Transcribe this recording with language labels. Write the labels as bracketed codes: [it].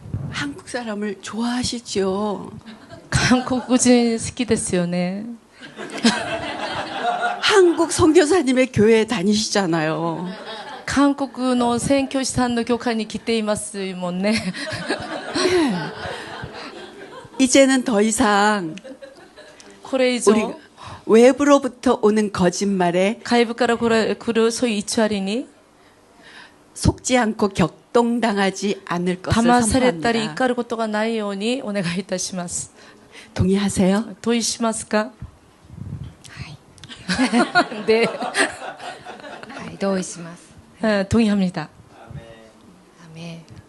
[ko] 한국 사람을 좋아하시죠? [ja] 韓国人好きですよね。 [ko] 한국 선교사님의 교회에 다니시잖아요. [ja] 韓国の宣教師さんの教会に来ていますもんね。 [ko] 이제는 더 이상 [ja] これ以上 [ko] 우리 외부로부터 오는 거짓말에 [ja] 外部から来るそういう偽りに [ko] 속지 않고 격동당하지 않을 것을 [ja] 騙されたり [ko] 선포합니다. [ja] 怒ることがないようにお願いいたします。 [ko] 동의하세요? [ja] 同意しますか？ [ko] 네. [ja] はい、同意します。 [ko] 동의합니다. 아멘.